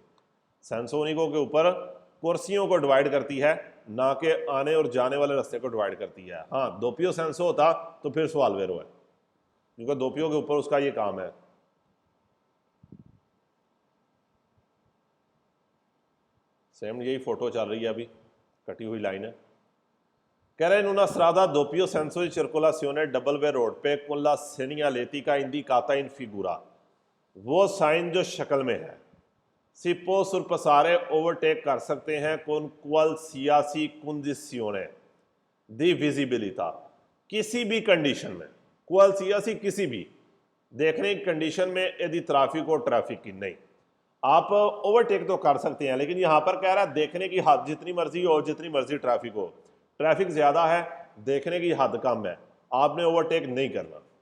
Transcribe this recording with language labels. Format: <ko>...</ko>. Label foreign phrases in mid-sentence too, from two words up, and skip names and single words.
<it>senso unico</it> <hi>के ऊपर कुर्सियों को डिवाइड करती है, ना कि आने और जाने वाले रास्ते को डिवाइड करती है। हाँ,</hi> <it>doppio senso</it> <hi>होता तो फिर सवाल वेरो है, क्योंकि दोपियो के ऊपर उसका ये काम है। सेम यही फोटो चल रही है अभी, कटी हुई लाइन है। कह रहे हैं</hi> <it>in una strada doppio senso di circolazione</it> <hi>डबल वे रोड पे</hi> <it>con la segnaletica indicata in figura,</it> <hi>वो साइन जो शक्ल में है</hi> <it>si può sorpassare</it> <hi>ओवरटेक कर सकते हैं</hi> <it>con qualsiasi condizione di visibilità,</it> <hi>किसी भी कंडीशन में। qualsiasi किसी भी देखने की कंडीशन में यदि ट्रैफिक और ट्रैफिक की नहीं, आप ओवरटेक तो कर सकते हैं, लेकिन यहां पर कह रहा है देखने की हद जितनी मर्जी हो, जितनी मर्जी ट्रैफिक हो, ट्रैफिक ज्यादा है, देखने की हद कम है, आपने ओवरटेक नहीं करना।</hi>